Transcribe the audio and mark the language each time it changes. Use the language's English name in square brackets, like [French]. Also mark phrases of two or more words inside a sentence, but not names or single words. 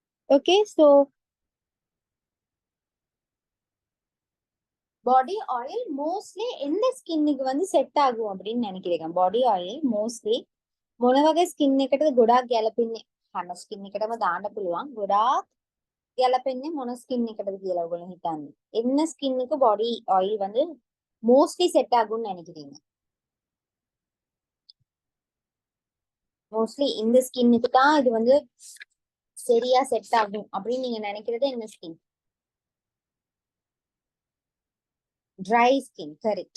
[English] okay, so body oil mostly [Tamil] எந்த ஸ்கின்னுக்கு வந்து செட் ஆகும் அப்படின்னு நினைக்கிறீங்க? [English] body oil mostly [Sinhala] මොන වගේ ස්කින් එකටද ගොඩාක් ගැලපෙන්නේ? හැම ස්කින් එකටම දාන්න පුළුවන්. ගොඩාක් ගැලපෙන්නේ මොන ස්කින් එකටද කියලා ඔයගොල්ලෝ හිතන්නේ? [Tamil] என்ன ஸ்கின்னுக்கு [English] body oil [Tamil] வந்து மோஸ்ட்லி செட் ஆகும்னு நினைக்கிறீங்க? மோஸ்ட்லி இந்த ஸ்கின்னுக்கு தான் இது வந்து சரியா செட் ஆகும் அப்படின்னு நீங்க நினைக்கிறது என்ன ஸ்கின்? [English] dry skin, correct.